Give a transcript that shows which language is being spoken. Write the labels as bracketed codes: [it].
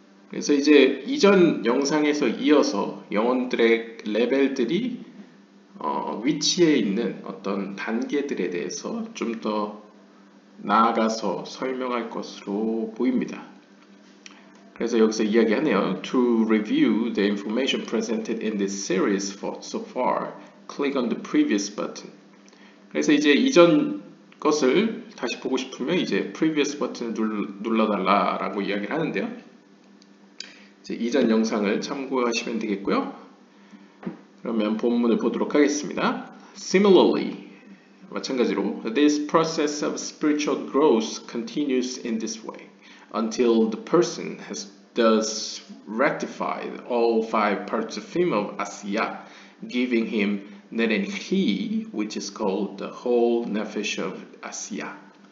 [ko] 그래서 이제 이전 영상에서 이어서 영혼들의 레벨들이 위치해 있는 어떤 단계들에 대해서 좀 더 나아가서 설명할 것으로 보입니다. 그래서 여기서 이야기하네요. [en] To review the information presented in this series so far, click on the previous button. [ko] 그래서 이제 이전 것을 다시 보고 싶으면 이제 previous 버튼을 눌러달라라고 이야기를 하는데요. 이제 이전 영상을 참고하시면 되겠고요. 그러면 본문을 보도록 하겠습니다. [en] Similarly, [ko] 마찬가지로 [en] this process of spiritual growth continues in this way until the person has thus rectified all 5 parts of him of Asiya, giving him Nerenhi, which is called the whole nefesh of Asiya.